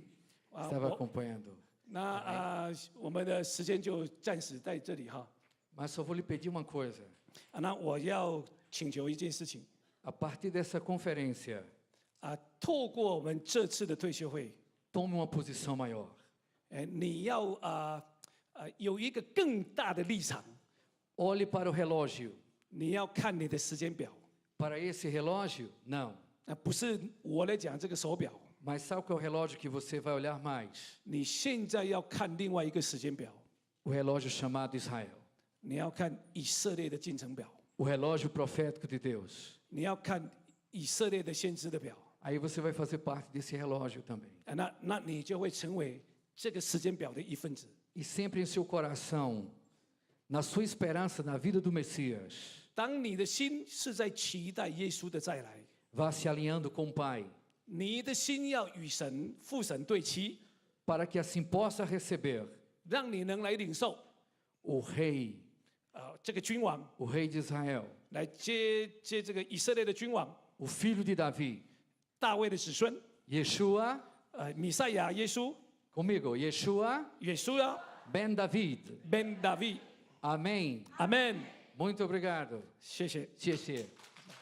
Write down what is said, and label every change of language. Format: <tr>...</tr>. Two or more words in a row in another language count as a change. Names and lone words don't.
<pt>Estava</pt> <zh>我</zh> <pt>acompanhando.</pt> <zh>那我们的时间就暂时在这里哈。</zh> <pt>Mas só vou lhe pedir uma coisa.</pt> <zh>那我要请求一件事情</zh> <pt>A partir dessa conferência,</pt> <zh>透过我们这次的退休会，</zh> <pt>tome uma posição maior.</pt> <zh>你要有一个更大的立场，</zh> <pt>Olhe para o relógio.</pt> <zh>你要看你的时间表，</zh> <pt>Para esse relógio? Não.</pt> <zh>不是我来讲这个手表，</zh> <pt>Mas sabe qual é o relógio que você vai olhar mais?</pt> <zh>你现在要看另外一个时间表，</zh> <pt>O relógio chamado Israel.</pt> <zh>你要看以色列的进程表，</zh> <pt>O relógio profético de Deus.</pt> <zh>你要看以色列的先知的表，</zh> <pt>Aí você vai fazer parte desse relógio também.</pt> <zh>那你就会成为这个时间表的一份子。</zh> <pt>E sempre em seu coração, na sua esperança na vida do Messias,</pt> <zh>当你的心是在期待耶稣的再来，</zh> <pt>vá se alinhando com o Pai,</pt> <zh>你的心要与神父神对齐，</zh> <pt>para que assim possa receber</pt> <zh>让你能来领受</zh> <pt>o Rei,</pt> <zh>这个君王</zh> <pt>o Rei de Israel,</pt> <zh>来接这个以色列的君王</zh> <pt>o filho de Davi,</pt> <zh>大卫的子孙，</zh> <pt>Yeshua,</pt> <zh>弥赛亚耶稣，</zh> <pt>comigo, Yeshua</pt> <zh>耶稣啊</zh> <pt>ben David.</pt> <zh>，Ben David，</zh> <pt>Amém.</pt> <zh>阿门，</zh> <pt>Muito obrigado.</pt> <zh>谢谢。谢谢。</zh>